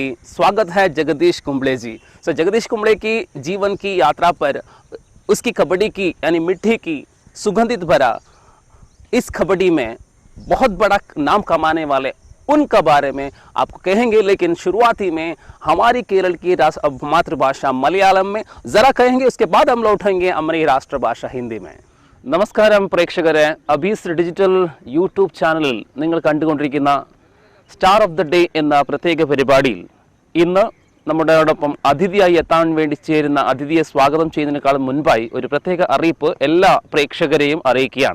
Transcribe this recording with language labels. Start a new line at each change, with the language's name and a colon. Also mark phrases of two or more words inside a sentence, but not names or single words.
Hindi: स्वागत है जगदीश कुंबले जी। जगदीश कुंबले की जीवन की यात्रा पर, उसकी कबड्डी की यानी मिट्टी की सुगंधित भरा इस कबड्डी में बहुत बड़ा नाम कमाने वाले उनका बारे में आपको कहेंगे, लेकिन शुरुआती में हमारी केरल की मातृभाषा मलयालम में ज़रा कहेंगे, उसके बाद हम लौटेंगे हमारी राष्ट्रभाषा हिंदी में।
Malayalam: നമസ്കാരം പ്രേക്ഷകരെ, അബീസ് ഡിജിറ്റൽ യൂട്യൂബ് ചാനലിൽ നിങ്ങൾ കണ്ടുകൊണ്ടിരിക്കുന്ന സ്റ്റാർ ഓഫ് ദ ഡേ എന്ന പ്രത്യേക പരിപാടിയിൽ ഇന്ന് നമ്മുടെയോടൊപ്പം അതിഥിയായി എത്താൻ വേണ്ടി ചേരുന്ന അതിഥിയെ സ്വാഗതം ചെയ്യുന്നതിനേക്കാളും മുൻപായി ഒരു പ്രത്യേക അറിയിപ്പ് എല്ലാ പ്രേക്ഷകരെയും അറിയിക്കുകയാണ്.